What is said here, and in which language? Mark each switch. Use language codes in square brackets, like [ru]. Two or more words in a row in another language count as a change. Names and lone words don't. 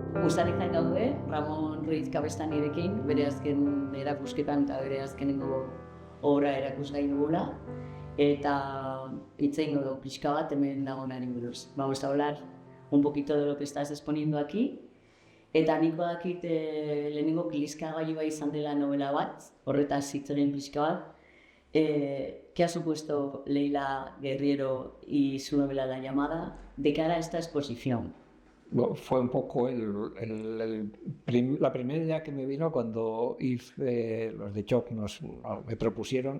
[eu] Postaretan gaude, Ramon Ruiz Kabestanirekin, bere azken erakusketan eta bere azkenengo obra erakusgai dugula. Eta hitz egingo dugu pixka bat hemen dagoenari buruz. [es] Vamos a hablar un poquito de lo que estás exponiendo aquí. [eu] Eta nik badakit lehenengo kliskagailu izan dela novela bat, horretaz hitz egin pixka bat. [es] ¿Qué ha supuesto Leila Guerriero y su novela La llamada de cara a esta exposición? Bueno, fue un poco la primera idea que me vino cuando hice los de Choc me propusieron.